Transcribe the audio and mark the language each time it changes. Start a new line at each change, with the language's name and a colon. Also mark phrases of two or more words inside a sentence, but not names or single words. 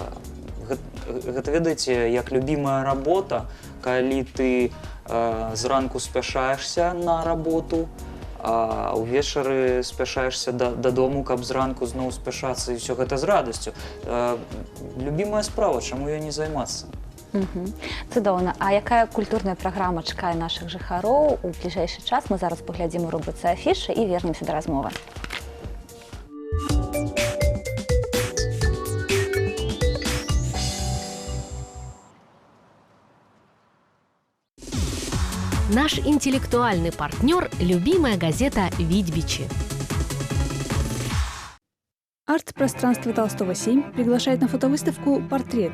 Belarusian: Гэта, ведаеце, як любімая работа, калі ты зранку спяшаешься на работу, а ўвечары спяшаешься дадому, каб зранку зноў спяшацца, і ўсё гэта з радасцю. Любімая справа, чаму ёй не займацца? Цудоўна. А якая культурная праграма чакае нашых жыхароў у бліжэйшы час? Мы зараз паглядзім у рубрыцы «Афішы» і вернемся да размовы.
Russian: Наш интеллектуальный партнер – любимая газета «Видьбичи». Арт-пространство Толстого 7 приглашает на фотовыставку «Портрет.